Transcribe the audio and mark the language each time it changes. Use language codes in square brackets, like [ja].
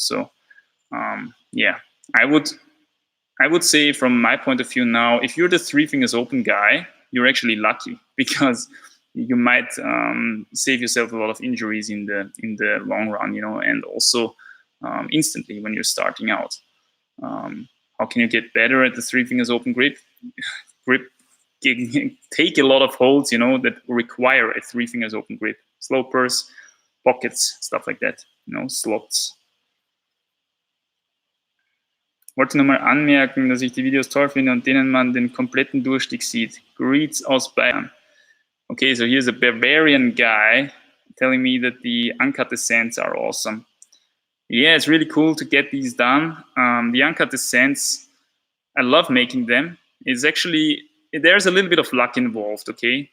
[en] So, I would say from my point of view now, if you're the 3 fingers open guy, you're actually lucky because you might save yourself a lot of injuries in the long run, and also instantly when you're starting out. How can you get better at the 3 fingers open grip? Take a lot of holds, that require a 3 fingers open grip. Slopers, pockets, stuff like that, slots. [de] Wollte nur mal anmerken, dass ich die Videos toll finde und denen man den kompletten Durchstieg sieht. Greets aus Bayern. [en] Okay, so here's a Bavarian guy telling me that the uncut descents are awesome. Yeah, it's really cool to get these done. The uncut descents, I love making them. It's actually, there's a little bit of luck involved, okay?